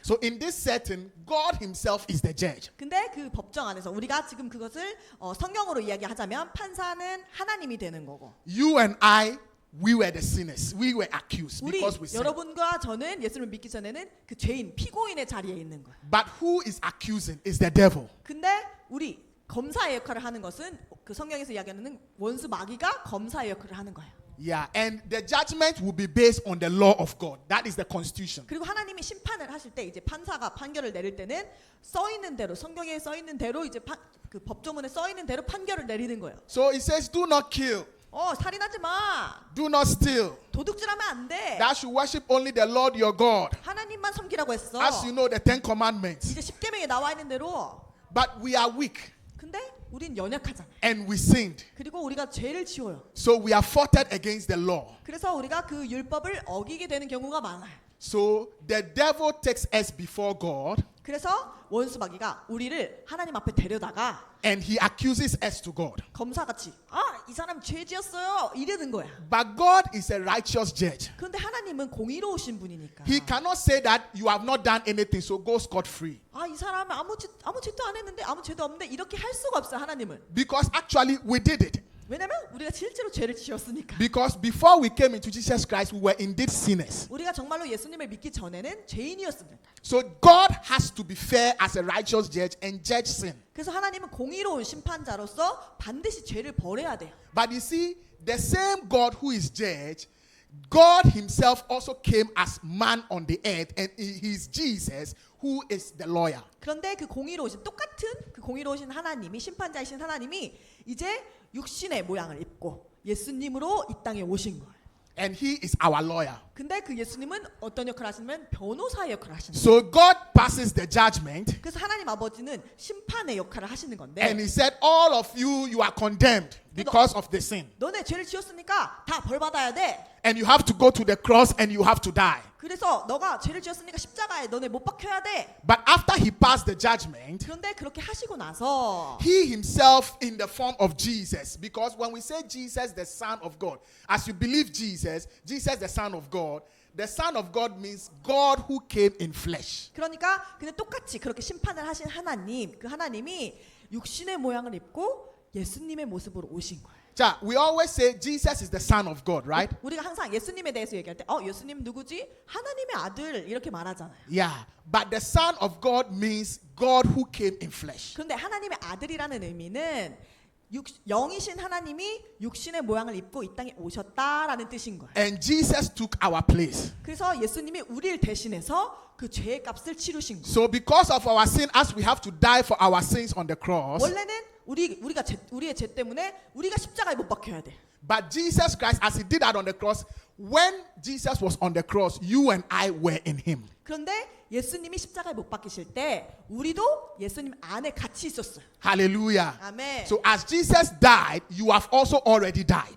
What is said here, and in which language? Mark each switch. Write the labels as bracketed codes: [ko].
[en] So in this setting, God himself is the judge. [ko] 근데 그 법정 안에서 우리가 지금 그것을 성경으로 이야기하자면 판사는 하나님이 되는 거고. [en] You and I, we were the sinners. We were accused [ko] 우리 [en] because we sinned. [ko] 여러분과 저는 예수님을 믿기 전에는 그 죄인, 피고인의 자리에 있는 거예요. [en] But who is accusing is the devil. [ko] 근데 우리 검사의 역할을 하는 것은 그 성경에서 이야기하는 원수 마귀가 검사의 역할을 하는 거예요. [en] Yeah, and the judgment will be based on the law of God. That is the constitution. [ko] 그리고 하나님이 심판을 하실 때 이제 판사가 판결을 내릴 때는 써 있는 대로 성경에 써 있는 대로 이제 그 법조문에 써 있는 대로 판결을 내리는 거예요. [en] So it says, do not kill. [ko] 살인하지 마. [en] Do not steal. [ko] 도둑질하면 안 돼. [en] Thou should worship only the Lord your God. [ko] 하나님만 섬기라고 했어. [en] As you know, the 10 commandments. [ko] 이제 십계명에 나와 있는 대로. [en] But we are weak. [ko] 근데 우린 연약하잖아. [en] And we sinned. [ko] 그리고 우리가 죄를 지어요. [en] So we are faulted against the law. [ko] 그래서 우리가 그 율법을 어기게 되는 경우가 많아요. [en] So the devil takes us before God. [ko] 그래서 원수 마귀가 우리를 하나님 앞에 데려다가 [en] and he accuses us to God. [ko] 검사같이 이 사람 죄 지었어요 이러는 거야. [en] But God is a righteous judge. [ko] 그런데 하나님은 공의로우신 분이니까. [en] He cannot say that you have not done anything, so go scot free. [ko] 이 사람은 아무 죄도 안 했는데 아무 죄도 없는데 이렇게 할 수가 없어요 하나님은. [en] Because actually we did it. [ko] 왜냐면 우리가 실제로 죄를 지었으니까. [en] Because before we came into Jesus Christ, we were indeed sinners. [ko] 우리가 정말로 예수님을 믿기 전에는 죄인이었습니다. [en] So God has to be fair as a righteous judge and judge sin. [ko] 그래서 하나님은 공의로운 심판자로서 반드시 죄를 벌해야 돼요. [en] But you see, the same God who is judge, God himself also came as man on the earth, and he is Jesus who is the lawyer. [ko] 그런데 그 공의로우신 똑같은 그 공의로우신 하나님이 심판자이신 하나님이 이제 육신의 모양을 입고 예수님으로 이 땅에 오신 거예요. [en] And he is our lawyer. [ko] 근데 그 예수님은 어떤 역할을 하시냐면 변호사의 역할을 하시는 거예요. [en] So God passes the judgment. [ko] 그래서 하나님 아버지는 심판의 역할을 하시는 [en] And [ko] 건데 [en] he said, all of you are condemned because of the sin. [ko] 너네 죄를 지었으니까 다 벌 받아야 돼. [en] And you have to go to the cross and you have to die. [ko] 그래서 너가 죄를 지었으니까 십자가에 너네 못 박혀야 돼. [en] But after he passed the judgment, [ko] 그런데 그렇게 하시고 나서 [en] he himself in the form of Jesus, because when we say Jesus the Son of God, as you believe Jesus the Son of God, the Son of God means God who came in flesh. [ko] 그러니까 근데 똑같이 그렇게 심판을 하신 하나님, 그 하나님이 육신의 모양을 입고 예수님의 모습으로 오신 거예요. [en] 자, we always say Jesus is the Son of God, right? [ko] 우리가 항상 예수님에 대해서 얘기할 때 예수님 누구지? 하나님의 아들 이렇게 말하잖아요. [en] Yeah, but the Son of God means God who came in flesh. [ko] 그런데 하나님의 아들이라는 의미는 영이신 하나님이 육신의 모양을 입고 이 땅에 오셨다라는 뜻인 거예요. [en] And Jesus took our place. [ko] 그래서 예수님이 우리를 대신해서 그 죄의 값을 치르신 거예요. [en] So because of our sin, as we have to die for our sins on the cross, [ko] 원래는 우리의 죄 때문에 우리가 십자가에 못 박혀야 돼. [en] but Jesus Christ, as he did that on the cross, when Jesus was on the cross, you and I were in him. [ko] 그런데 예수님이 십자가에 못 박히실 때 우리도 예수님 안에 같이 있었어요. [en] Hallelujah. [ko] 아멘. [en] So as Jesus died, you have also already died.